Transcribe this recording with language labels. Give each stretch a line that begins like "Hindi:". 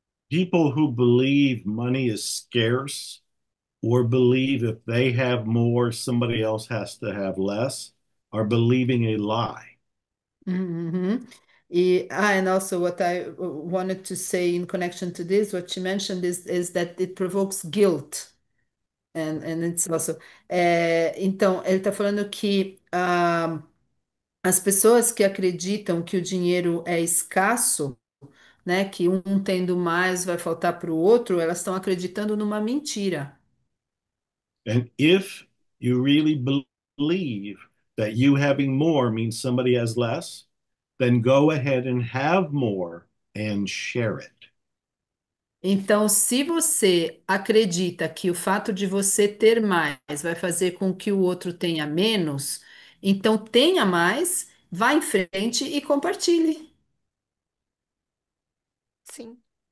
English: People who believe money is scarce or believe if they have more, somebody else has to have less are believing a lie. Mhm. And also what I wanted to say in connection to this, what you mentioned is that it provokes guilt. And it's also.
Portuguese: Então, ele está falando que as pessoas que acreditam que o dinheiro é escasso, né, que um tendo mais vai faltar para o outro, elas estão acreditando numa mentira.
English: And if you really believe that you having more means somebody has less, then go ahead and have more and share it.
Portuguese: Então, se você acredita que o fato de você ter mais vai fazer com que o outro tenha menos, então tenha mais, vá em frente e compartilhe. Sim.